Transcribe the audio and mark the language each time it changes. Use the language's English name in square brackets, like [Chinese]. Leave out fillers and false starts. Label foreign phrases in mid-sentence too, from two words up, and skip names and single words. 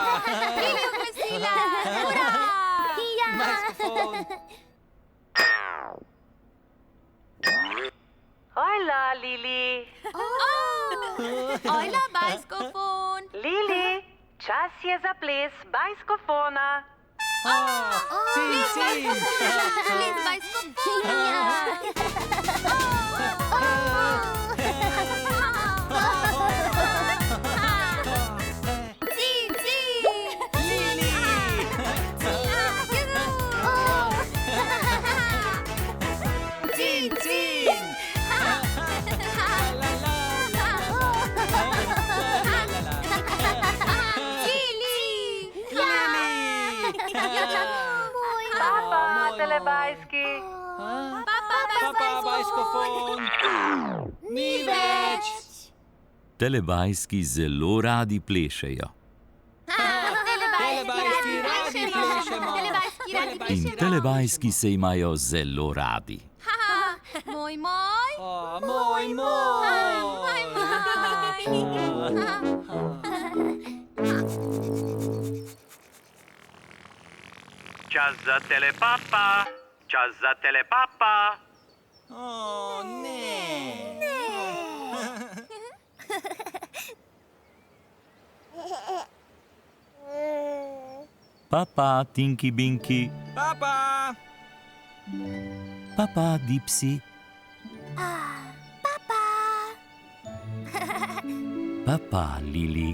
[Slovenian] Lili oglasila. Hurra. Bajskofon! Hojla, Lili. Ajla, Bajskofon. Lili, čas je za ples bajskofona. Cin, cin! Ples Bajskofona. Cin, cin. Lili! Cin, cin! La, la, la, la, la. Lili. Papa, telebajski. Papa, bajskofon! Ni več! Telebajski zelo radi plešejo. Telebajski radi plešemo! In telebajski se imajo zelo radi. Moj. Moj! Čas za telepapa. Čas za telepapa. Ne! Papa, Tinky Binky. Papa! Papa, Dipsy. Papa, Lili.